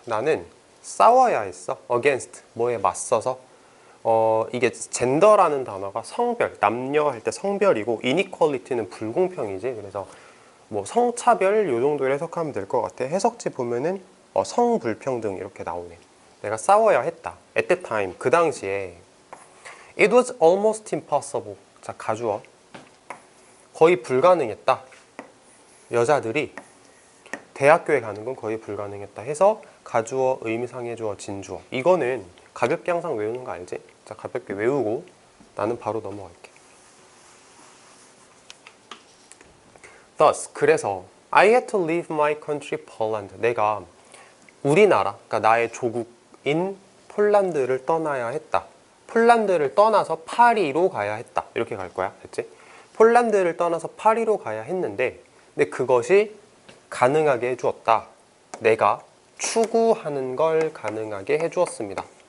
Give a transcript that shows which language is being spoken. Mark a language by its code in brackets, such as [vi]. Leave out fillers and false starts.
[ko] 나는 싸워야 했어. Against. 뭐에 맞서서. 이게 젠더라는 단어가 성별, 남녀 할 때 성별이고 inequality는 불공평이지. 그래서 뭐 성차별 요 정도로 해석하면 될 것 같아. 해석지 보면은 성불평등 이렇게 나오네. 내가 싸워야 했다. [en] At that time, [ko] 그 당시에 [en] It was almost impossible. [ko] 자, 가주어. 거의 불가능했다. 여자들이 대학교에 가는 건 거의 불가능했다 해서 가주어, 의미상해주어, 진주어. 이거는 가볍게 항상 외우는 거 알지? 자, 가볍게 외우고 나는 바로 넘어갈게. [en] Thus, [ko] 그래서 [en] I had to leave my country, Poland. [ko] 내가 우리나라, 그러니까 나의 조국인 폴란드를 떠나야 했다. 폴란드를 떠나서 파리로 가야 했다. 이렇게 갈 거야. 됐지? 폴란드를 떠나서 파리로 가야 했는데 근데 그것이 가능하게 해주었다. 내가 추구하는 걸 가능하게 해주었습니다.